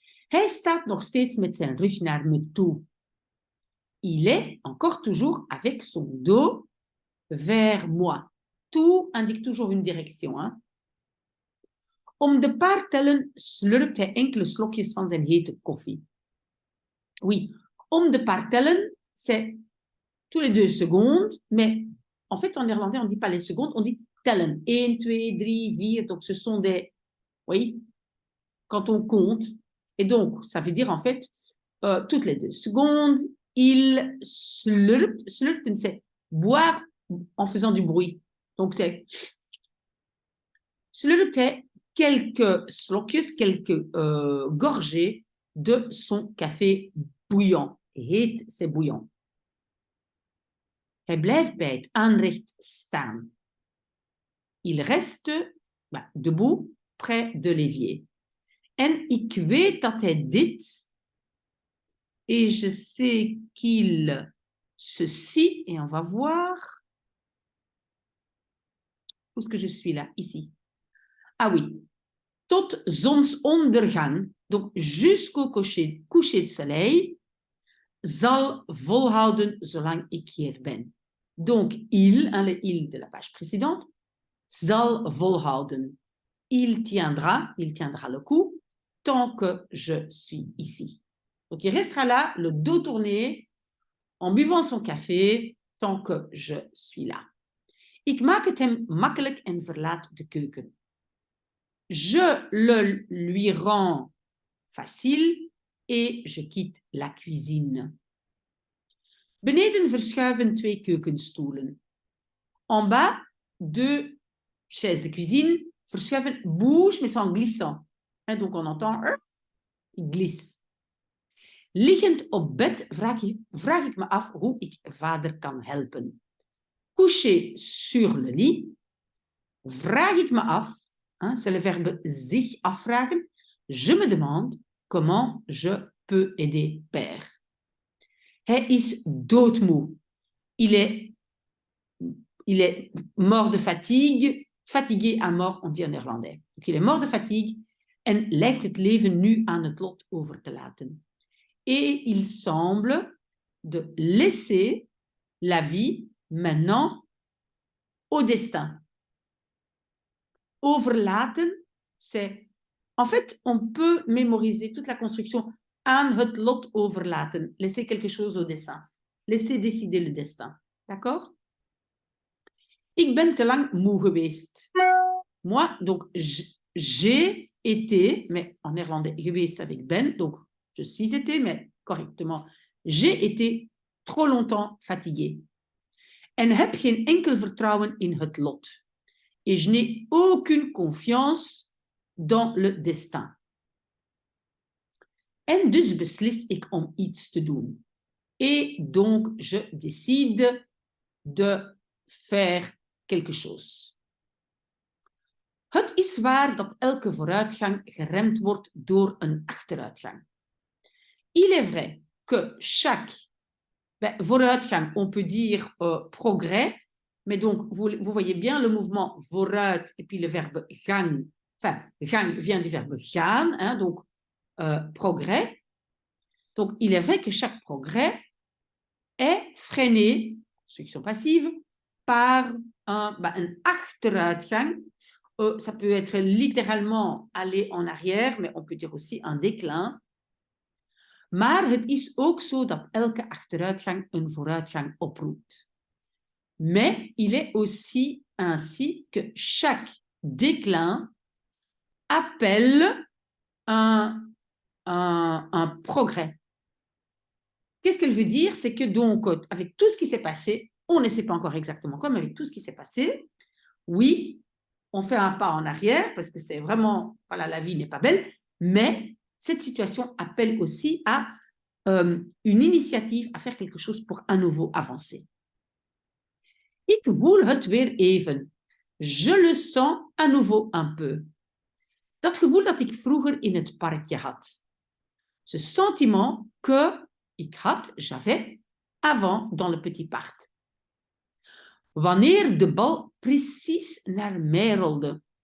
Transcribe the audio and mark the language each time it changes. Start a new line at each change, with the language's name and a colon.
Dutch: Hij staat nog steeds met zijn rug naar me toe.
French: Il est encore toujours avec son dos vers moi. Toe indique toujours une direction. Hein?
Dutch: Om de paar tellen slurpt hij enkele slokjes van zijn hete koffie.
French: Oui, om de paar tellen, c'est tous les 2 secondes, mais en fait, en néerlandais, on ne dit pas les secondes, on dit tellen. 1, 2, 3, 4, donc ce sont des... Oui, quand on compte. Et donc, ça veut dire en fait, toutes les 2 secondes, il slurpt. Slurpen, c'est boire en faisant du bruit. Donc, c'est... Slurpt, quelques slokjes, quelques gorgées de son café bouillant. Heet, c'est bouillant.
Dutch: Hij blijft bij het aanrecht staan.
French: Il reste debout, près de l'évier.
Dutch: En ik weet dat hij dit,
French: et je sais qu'il ceci, et on va voir, où est-ce que je suis là? Ici. Ah oui.
Dutch: Tot zonsondergang,
French: donc jusqu'au coucher de soleil,
Dutch: zal volhouden zolang ik hier ben.
French: Donc, il, hein, le il de la page précédente,
Dutch: zal volhouden.
French: Il tiendra le coup tant que je suis ici. Donc, il restera là, le dos tourné, en buvant son café, tant que je suis là.
Dutch: Ik maak het hem makkelijk en verlaat de keuken.
French: Je le lui rends facile et je quitte la cuisine.
Dutch: Beneden verschuiven 2 keukenstoelen.
French: En bas, 2 chaises de cuisine verschuiven, bougent, mais en glissant. Et donc on entend, il glisse.
Dutch: Liggend op bed vraag ik me af hoe ik vader kan helpen.
French: Couché sur le lit,
Dutch: vraag ik me af,
French: hein, c'est le verbe
Dutch: zich afvragen,
French: je me demande comment je peux aider père.
Dutch: Hij is doodmoe.
French: Il est mort de fatigue, fatigué à mort, on dit en néerlandais. Donc, il est mort de fatigue
Dutch: en lijkt het leven nu aan het lot over te laten.
French: Et il semble de laisser la vie maintenant au destin. Overlaten, c'est... En fait, on peut mémoriser toute la construction
Dutch: aan het lot overlaten.
French: Laisser quelque chose au destin. Laisser décider le destin. D'accord?
Dutch: Ik ben te lang moe geweest.
French: Moi, donc, j'ai été, mais en néerlandais, geweest avec ben, donc je suis été, mais correctement, j'ai été trop longtemps fatiguée.
Dutch: En heb geen enkel vertrouwen in het lot.
French: Et je n'ai aucune confiance dans le destin.
Dutch: En dus beslis ik om iets te doen.
French: Et donc, je décide de faire quelque chose.
Dutch: Het is waar dat elke vooruitgang geremd wordt door een achteruitgang.
French: Il est vrai que chaque vooruitgang, on peut dire progrès, mais donc vous voyez bien le mouvement vooruit et puis le verbe gang. Enfin, gang vient du verbe gaan, hein, donc progrès. Donc, il est vrai que chaque progrès est freiné, construction passive, par un achteruitgang. Ça peut être littéralement aller en arrière, mais on peut dire aussi un déclin.
Dutch: Maar het is ook zo dat elke achteruitgang een vooruitgang oproept.
French: Mais il est aussi ainsi que chaque déclin appelle un progrès. Qu'est-ce qu'elle veut dire? C'est que donc, avec tout ce qui s'est passé, on ne sait pas encore exactement quoi, mais avec tout ce qui s'est passé, oui, on fait un pas en arrière parce que c'est vraiment, voilà, la vie n'est pas belle, mais cette situation appelle aussi à une initiative, à faire quelque chose pour à nouveau avancer.
Dutch: Ik voel het weer even.
French: Je le sens à nouveau un peu.
Dutch: Dat gevoel dat ik vroeger in het parkje had.
French: Ce sentiment que
Dutch: ik had,
French: j'avais, avant dans le petit parc.
Dutch: Wanneer de bal precies naar mij rolde.